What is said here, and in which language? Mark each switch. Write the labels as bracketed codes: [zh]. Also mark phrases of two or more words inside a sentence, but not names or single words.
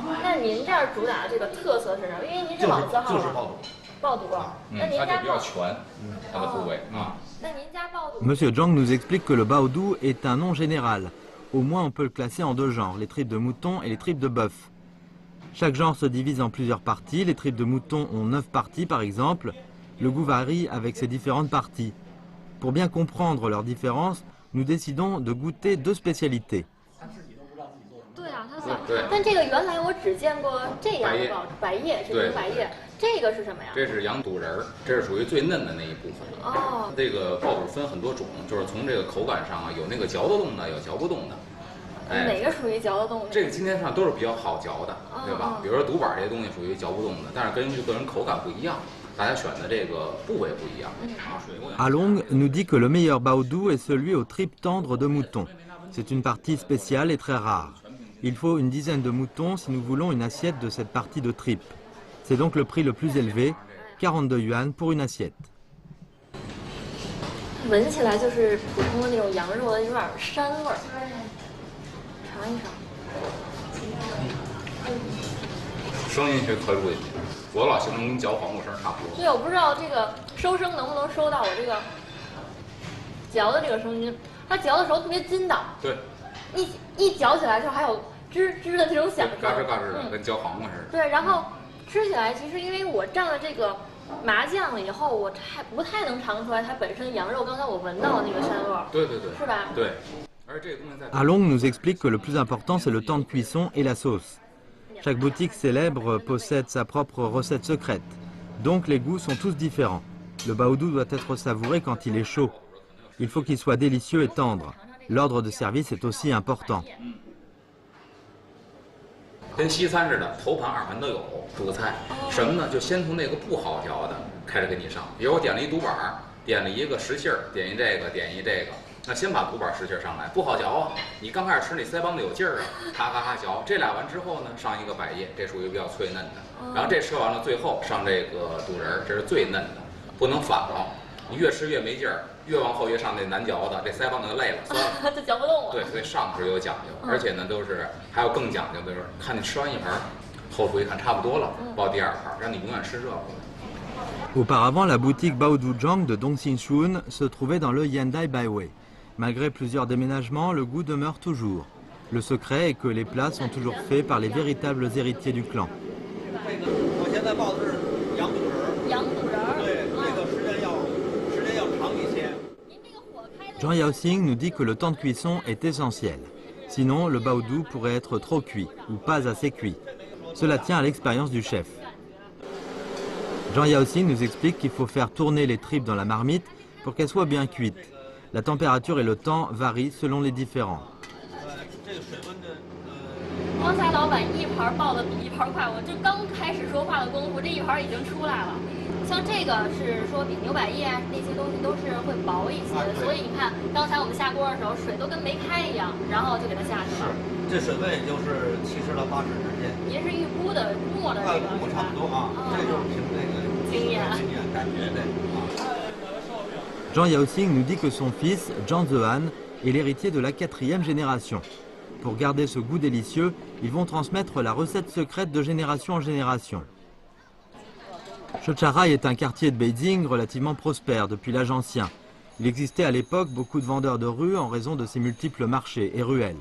[zh] 那您这儿主打的这个特色是什么？因为您是老字号就是爆肚。爆肚，那您家它就比较全，它的部位啊。那您家爆肚 [fr] Monsieur Zhang nous explique que le baoudou est un nom général. Au moins, on peut le classer en deux genres, les tripes de mouton et les tripes de bœuf. Chaque genre se divise en plusieurs parties. Les tripes de mouton ont 9 parties, par exemple. Le goût varie avec ces différentes parties. Pour bien comprendre leurs différences, nous décidons de goûter 2 spécialités. [zh] 对啊，它像，但这个原来我只见过这样的白叶，是牛白叶，这个是什么呀？这是羊肚仁儿，这是属于最嫩的那一部分。哦，这个爆肚分很多种，就是从这个口感上啊，有那个嚼得动的，有嚼不动的。哪个属于嚼得动的？这个今天上都是比较好嚼的，对吧？比如说肚板这些东西属于嚼不动的，但是根据个人口感不一样，大家选的这个部位不一样。 [fr] Along nous dit que le meilleur baoudou est celui aux tripes tendres de mouton. C'est une partie spéciale et très rare. Il faut une dizaine de moutons si nous voulons une assiette de cette partie de tripes. C'est donc le prix le plus élevé, 42 yuan pour une assiette. [zh] 闻起来就是普通的那种羊肉的有点膻味儿，尝一尝。声音是可以录进去，我老形容跟嚼黄瓜声差不多。对，我不知道这个收声能不能收到我这个嚼的这个声音。它嚼的时候特别筋道，对，一嚼起来就还有吱吱的这种响声，嘎吱嘎吱的，跟嚼黄瓜似的。对，然后吃起来其实因为我蘸了这个麻酱了以后，我还不太能尝出来它本身羊肉刚才我闻到的那个膻味儿。对，是吧？对。而这个东西在 [fr] Along nous explique que le plus important c'est le temps de cuisson et la sauce. Chaque boutique célèbre possède sa propre recette secrète, donc les goûts sont tous différents. Le baoudou doit être savouré quand il est chaud. Il faut qu'il soit délicieux et tendre. L'ordre de service est aussi important. [zh] 跟西餐似的，头盘二盘都有主菜。什么呢？就先从那个不好嚼的开始给你上。比如我点了一肚板，点了一个实心儿，点一这个，点一这个。那先把肚板实心儿上来，不好嚼啊。你刚开始吃你腮帮子有劲儿啊，咔咔咔嚼。这俩完之后呢，上一个百叶，这属于比较脆嫩的。然后这吃完了，最后上这个肚仁儿，这是最嫩的，不能反了。你越吃越没劲儿，越往后越上那难嚼的，这腮帮子就累了，酸了，就嚼不动了。对，所以上是有讲究，而且呢都是还有更讲究的，就是看你吃完一盘，后厨一看差不多了，报第二盘，让你永远吃热乎的。 [fr] Auparavant, la boutique Baoudou Zhang de Dongxinshun se trouvait dans le Yandai Baiwei. Malgré plusieurs déménagements, le goût demeure toujours. Le secret est que les plats sont toujours faits par les véritables héritiers du clan. [zh] 我现在报的是羊肚仁儿。羊肚仁儿。对，这个时间要长一些。 [fr] Zhang Yaoxing nous dit que le temps de cuisson est essentiel. Sinon, le baoudou pourrait être trop cuit ou pas assez cuit. Cela tient à l'expérience du chef. Zhang Yaoxing nous explique qu'il faut faire tourner les tripes dans la marmite pour qu'elles soient bien cuites. La température et le temps varient selon les différents. [zh] 刚才老板一盘爆的比一盘快，我这刚开始说话的功夫，这一盘已经出来了。像这个是说比牛百叶那些东西都是会薄一些，所以你看刚才我们下锅的时候水都跟没开一样，然后就给它下去了。这水温也就是70到80之间。您是预估的磨的这个不差不多啊，这就是凭这个经验感觉的啊。 [fr] Zhang Yaoxing nous dit que son fils, Zhang Zehan, est l'héritier de la 4e génération. Pour garder ce goût délicieux, ils vont transmettre la recette secrète de génération en génération. Shocharai est un quartier de Beijing relativement prospère depuis l'âge ancien. Il existait à l'époque beaucoup de vendeurs de rue en raison de ses multiples marchés et ruelles.